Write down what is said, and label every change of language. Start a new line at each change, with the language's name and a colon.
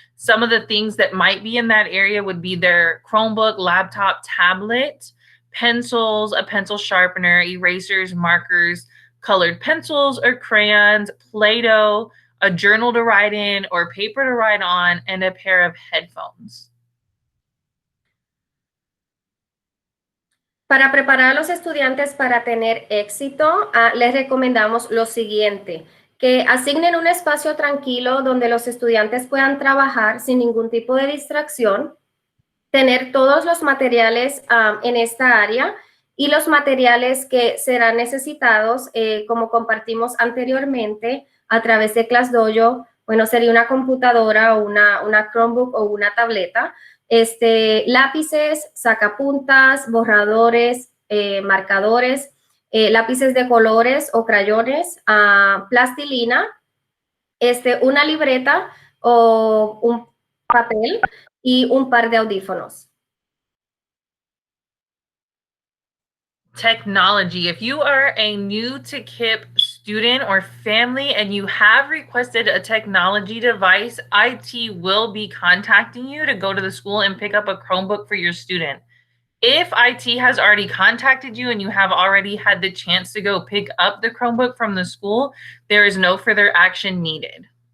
English: Some of the things that might be in that area would be their Chromebook, laptop, tablet, pencils, a pencil sharpener, erasers, markers, colored pencils or crayons, Play-Doh, a journal to write in or paper to write on, and a pair of headphones.
Spanish: Para preparar a los estudiantes para tener éxito, les recomendamos lo siguiente, que asignen un espacio tranquilo donde los estudiantes puedan trabajar sin ningún tipo de distracción, tener todos los materiales en esta área y los materiales que serán necesitados, como compartimos anteriormente, a través de ClassDojo, bueno, sería una computadora o una Chromebook o una tableta, lápices, sacapuntas, borradores, marcadores, lápices de colores o crayones, plastilina, una libreta o un papel y un par de audífonos.
English: Technology. If you are a new to KIPP student or family and you have requested a technology device, IT will be contacting you to go to the school and pick up a Chromebook for your student. If IT has already contacted you and you have already had the chance to go pick up the Chromebook from the school, there is no further action needed.